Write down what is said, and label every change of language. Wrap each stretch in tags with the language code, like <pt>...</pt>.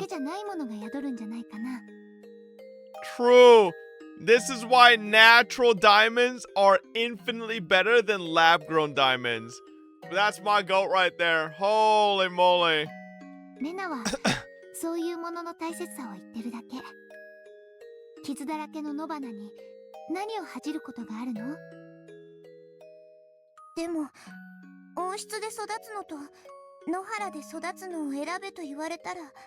<ja>けじゃないものが宿るんじゃないかな。</ja> <en>True. This is why natural diamonds are infinitely better than lab-grown diamonds. That's my goat right there. Holy moly.</en> <ja>レナはそういうものの大切さを言ってるだけ。傷だらけの野花に何を恥じることがあるの？でも温室で育つのと野原で育つのを選べと言われたら。</ja>